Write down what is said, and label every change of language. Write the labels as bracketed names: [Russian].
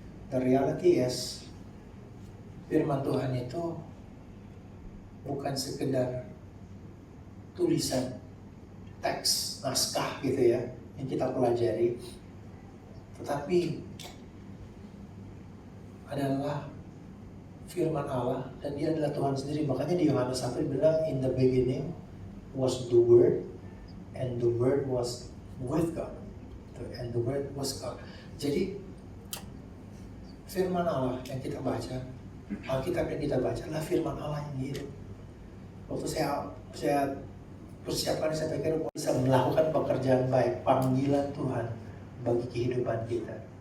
[English] The reality is, [Indonesian] firman Tuhan itu bukan sekedar tulisan, teks, naskah gitu ya, yang kita pelajari. Tetapi adalah firman Allah, dan dia adalah Tuhan sendiri. Makanya di Yohanes 1 bilang, [English] in the beginning was the Word, and the Word was with God, and the Word was God. [Indonesian] Jadi firman Allah yang kita baca, Alkitab yang kita baca adalah firman Allah yang hidup. Waktu saya persiapan, saya pikir bisa melakukan pekerjaan baik, panggilan Tuhan bagi kehidupan kita.